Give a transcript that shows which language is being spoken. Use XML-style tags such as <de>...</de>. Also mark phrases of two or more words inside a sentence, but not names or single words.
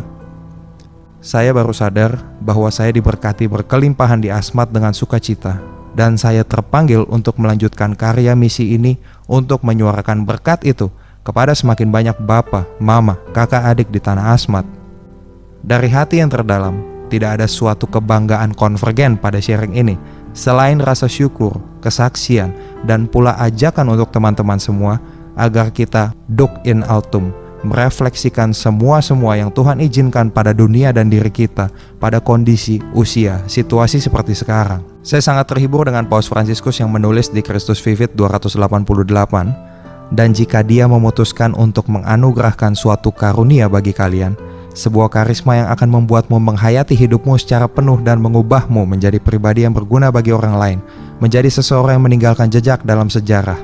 <id>Saya baru sadar bahwa saya diberkati berkelimpahan di Asmat dengan sukacita, dan saya terpanggil untuk melanjutkan karya misi ini untuk menyuarakan berkat itu kepada semakin banyak bapak, mama, kakak adik di Tanah Asmat. Dari hati yang terdalam, tidak ada suatu kebanggaan konvergen pada sharing ini. Selain rasa syukur, kesaksian, dan pula ajakan untuk teman-teman semua agar kita</id> <la>duk in altum,</la> <id>merefleksikan semua yang Tuhan izinkan pada dunia dan diri kita pada kondisi, usia, situasi seperti sekarang. Saya sangat terhibur dengan Paus Fransiskus yang menulis di Christus Vivit 288, dan jika dia memutuskan untuk menganugerahkan suatu karunia bagi kalian, sebuah karisma yang akan membuatmu menghayati hidupmu secara penuh dan mengubahmu menjadi pribadi yang berguna bagi orang lain, menjadi seseorang yang meninggalkan jejak dalam sejarah.</id>